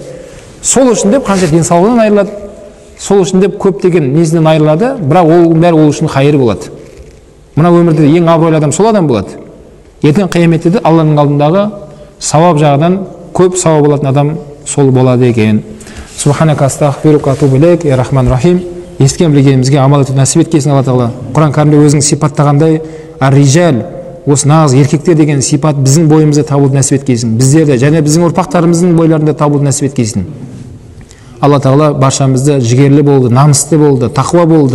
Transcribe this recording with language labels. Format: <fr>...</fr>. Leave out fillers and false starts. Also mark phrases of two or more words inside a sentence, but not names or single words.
<kk>Сол үшін деп қанша денсаулығынан айырылады, сол үшін деп көптеген несінен айырылады, бірақ ол бәрі ол үшін хайыр болады. Мына өмірде ең абыройлы адам сол адам болады. Ертең қияметте де Алланың алдындағы сауап жағынан көп сауап болатын адам сол болады екен.</kk> <ar>سبحانك أستغفرك أتوب إليك يا رحمن رحيم.</ar> <kk>Естіген білгенімізге амал етуді нәсіп еткесін Алла Тағала. Құран кәрімде өзінің сипаттағандай ар-рижал, осы нағыз еркектер деген сипат біздің бойымызда табылуды нәсіп еткесін. Біздерде және біздің ұрпақтарымыздың бойларында табылуды нәсіп еткесін. Алла Тағала баршамызды жігерлі болды, намысты болды, тақуа болды.</kk>